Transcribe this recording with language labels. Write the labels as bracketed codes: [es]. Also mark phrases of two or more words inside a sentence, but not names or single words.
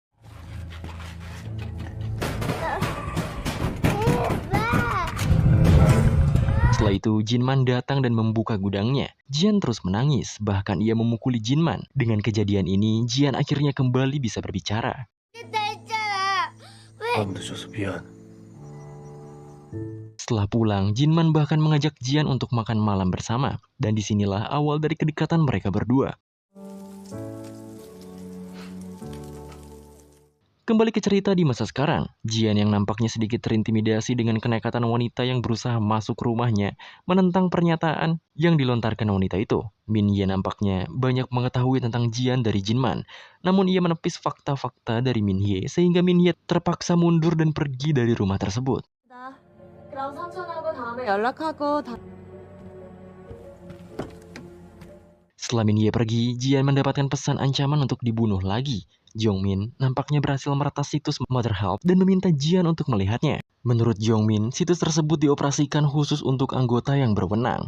[id] Setelah itu, Jinman datang dan membuka gudangnya. Jian terus menangis, bahkan ia memukuli Jinman. Dengan kejadian ini, Jian akhirnya kembali bisa berbicara. [ko] 밤 늦어서 미안. [id] Setelah pulang, Jinman bahkan mengajak Jian untuk makan malam bersama. Dan disinilah awal dari kedekatan mereka berdua. Kembali ke cerita di masa sekarang, Jian yang nampaknya sedikit terintimidasi dengan kenekatan wanita yang berusaha masuk rumahnya menentang pernyataan yang dilontarkan wanita itu. Min Ye nampaknya banyak mengetahui tentang Jian dari Jinman, namun ia menepis fakta-fakta dari Min Ye sehingga Min Ye terpaksa mundur dan pergi dari rumah tersebut. [ko] 그럼 삼촌하고 다음에 연락하고 [id] Setelah Min Ye pergi, Jian mendapatkan pesan ancaman untuk dibunuh lagi. Jongmin nampaknya berhasil meretas situs Mother Help dan meminta Jian untuk melihatnya. Menurut Jongmin, situs tersebut dioperasikan khusus untuk anggota yang berwenang.